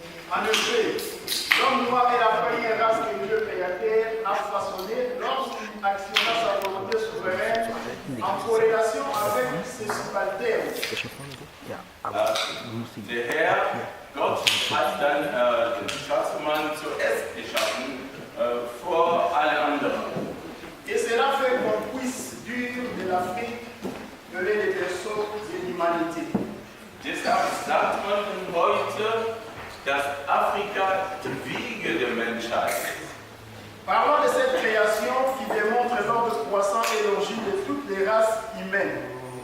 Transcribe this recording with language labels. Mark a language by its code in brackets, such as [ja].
[fr] En effet, l'homme noir est la première race que Dieu créateur a façonnée lorsqu'il actionna sa volonté souveraine en corrélation avec ses subalternes. [de] Der Herr, Gott, hat dann den schwarzen Mann zuerst geschaffen, vor allen anderen. [fr] Et cela fait qu'on puisse dire de l'Afrique que les berceaux de l'humanité. [de] Deshalb sagt man heute, dass Afrika die Wiege der Menschheit ist. [fr] Parlons de cette création qui démontre l'ordre croissant et l'origine de toutes les races humaines.